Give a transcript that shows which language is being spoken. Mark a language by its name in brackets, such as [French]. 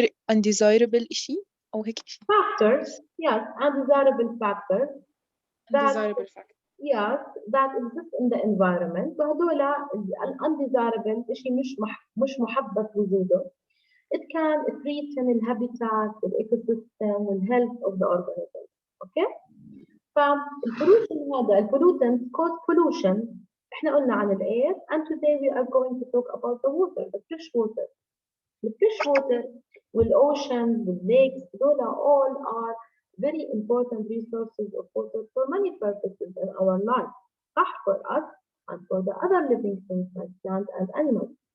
[English] undesirable [Arabic] شيء أو هيك شيء. [English] Factors, yes, undesirable factors that Undesirable factor. yes that exist in the environment. [Arabic] وهذول [English] undesirable [Arabic] شيء مش محبب وجوده. [English] It can threaten the habitat, the ecosystem, the health of the organism. Okay? [Arabic] فالبولوشن هذا البولوتنت [English] cause pollution. [Arabic] احنا قلنا عن الاير [English] and today we are going to talk about the water, the fresh water. The fresh water والoceans, the lakes, those all are very important resources of water for many purposes in our life. [Arabic] صح [English] for us and for the other living things like plants and animals.